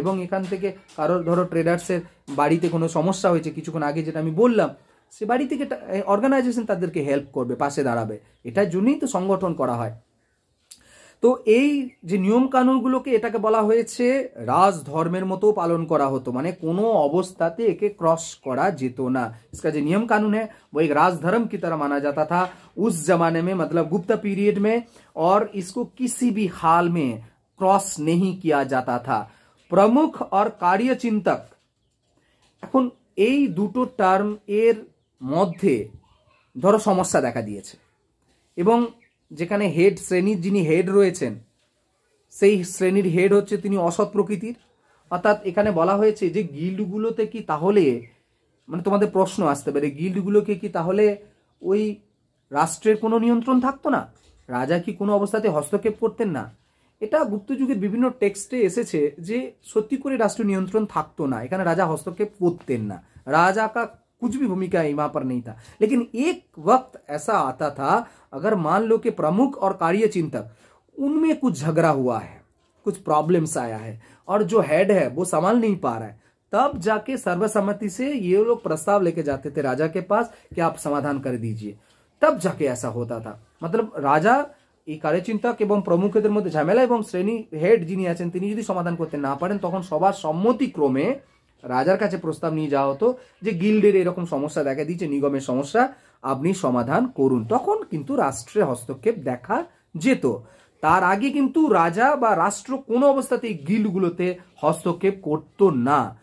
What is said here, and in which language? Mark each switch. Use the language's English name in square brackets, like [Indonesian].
[Bangla] এবং এখান থেকে কারোর ধরো ট্রেডার্সের বাড়িতে কোনো সমস্যা হয়েছে কিছুক্ষণ আগে যেটা আমি বললাম, সে বাড়ি থেকে অর্গানাইজেশন তাদেরকে হেল্প করবে, পাশে দাঁড়াবে। এটার জন্যই তো সংগঠন করা হয়। তো এই যে নিয়ম কানুনগুলোকে এটাকে বলা হয়েছে রাজধর্মের মতো পালন করা হতো, মানে কোনো অবস্থাতে একে क्रॉस करा যেত না। [Hindi] इसका जो नियम कानून है वो एक राजधर्म की तरह माना जाता था उस जमाने में, मतलब गुप्त पीरियड में, और इसको किसी भी हाल में क्रॉस नहीं किया जाता था। प्रमुख और कार्यचिंतक, [Bangla] এখন এই দুটো টার্ম এর মধ্যে ধরো সমস্যা দেখা দিয়েছে, এবং যেখানে হেড শ্রেণীর যিনি হেড রয়েছেন সেই শ্রেণীর হেড হচ্ছে তিনি অসৎ প্রকৃতির। অর্থাৎ এখানে বলা হয়েছে যে গিল্ডগুলোতে কি তাহলে, মানে তোমাদের প্রশ্ন আসতে পারে, গিল্ডগুলোকে কি তাহলে ওই রাষ্ট্রের কোনো নিয়ন্ত্রণ থাকতো না? রাজা কি কোনো অবস্থাতে হস্তক্ষেপ করতেন না? এটা গুপ্ত যুগের বিভিন্ন টেক্সটে এসেছে যে সত্যি করে রাষ্ট্র নিয়ন্ত্রণ থাকতো না, এখানে রাজা হস্তক্ষেপ করতেন না, [Hindi] राजा का कुछ भी भूमिका वहां पर नहीं था। लेकिन एक वक्त ऐसा आता था, अगर मान लो कि प्रमुख और कार्यचिंतक उनमें कुछ झगड़ा हुआ है, कुछ प्रॉब्लम्स आया है और जो हेड है वो संभाल नहीं पा रहा है, तब जाके सर्वसम्मति से ये लोग प्रस्ताव लेके जाते थे राजा के पास कि आप समाधान कर दीजिए, तब जाके ऐसा होता था। मतलब [Bangla] राजा এই কার্যচিন্তক এবং প্রমুখদের মধ্যে ঝামেলা এবং শ্রেণী হেড যিনি আছেন তিনি যদি সমাধান করতে না পারেন তখন সবার সম্মতিক্রমে রাজার কাছে প্রস্তাব নিয়ে যাওয়া হতো যে গিল্ডের এরকম সমস্যা দেখা দিয়েছে, নিগমের সমস্যা, আপনি সমাধান করুন। তখন কিন্তু রাষ্ট্রের হস্তক্ষেপ দেখা যেত। তার আগে কিন্তু রাজা বা রাষ্ট্র কোনো অবস্থাতেই গিল্ডগুলোতে হস্তক্ষেপ করতো না।